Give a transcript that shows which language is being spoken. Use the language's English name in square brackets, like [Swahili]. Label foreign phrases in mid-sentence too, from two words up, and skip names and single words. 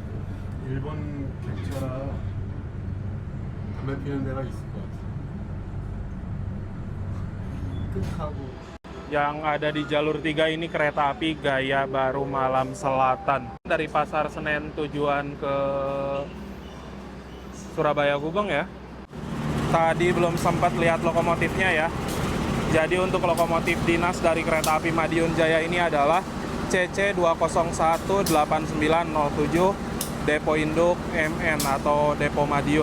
[Korean] 일본 객차라 담배 피는 데가 있을 것 같아. [Indonesian] Yang ada di jalur 3 ini kereta api Gaya Baru Malam Selatan. Dari Pasar Senen tujuan ke Surabaya Gubeng ya. Tadi belum sempat lihat lokomotifnya ya. Jadi untuk lokomotif dinas dari kereta api Madiun Jaya ini adalah CC 2018907 Depo Induk MN atau Depo Madiun.